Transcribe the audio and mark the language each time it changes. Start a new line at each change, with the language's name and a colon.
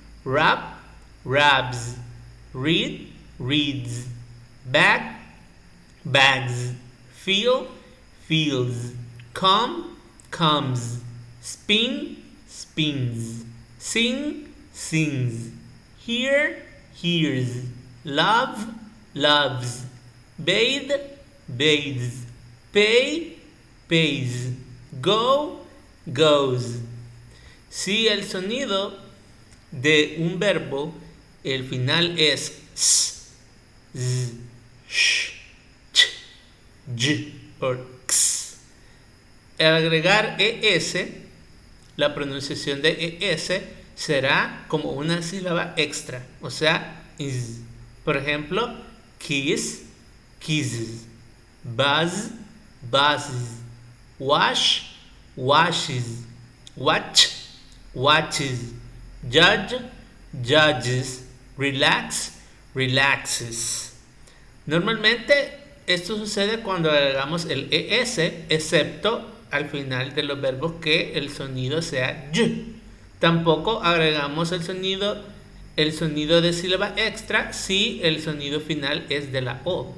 English: Rap, raps, read, reads, bag, bags, feel, feels, come, comes, spin, spins, sing, sings, hear, hears, love, loves, bathe, bathes, pay, pays, go, goes.
Spanish: Si el sonido de un verbo, el final es s, z, sh, ch, j o x, al agregar es, la pronunciación de es será como una sílaba extra, o sea, is. Por ejemplo,
English: kiss, kisses, buzz, buzzes, wash, washes, watch, watches, judge, judges, relax, relaxes.
Spanish: Normalmente esto sucede cuando agregamos el es, excepto al final de los verbos que el sonido sea y. Tampoco agregamos el sonido de sílaba extra si el sonido final es de la O.